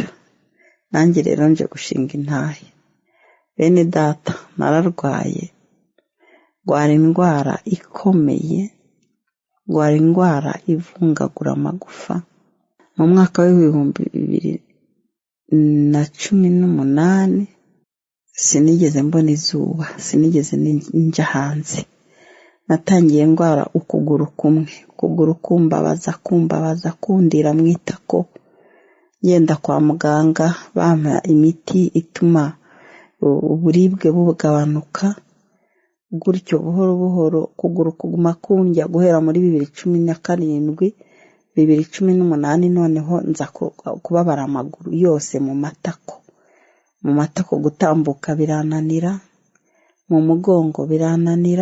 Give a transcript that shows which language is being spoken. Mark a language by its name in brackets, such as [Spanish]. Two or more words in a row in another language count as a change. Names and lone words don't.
[Rundi] Nanjye rero nje gushinga intahe. Bene data, nararwaye, ngwara indwara ikomeye, ngwara indwara ivungagura amagufa. Mu mwaka w'2018 sinigeze mbona izuba, sinigeze nja hanze. Natangiye ndwara ukuguru kumbabaza kundira mwitako. Yenda kwa muganga bampa imiti ituma uburibwe bugabanuka. Gutyo buhoro kuguru kuguma kundya guhera muri 2017, 2018 noneho nza kubabara amaguru yose mu matako gutambuka birananira, mu mugongo birananira.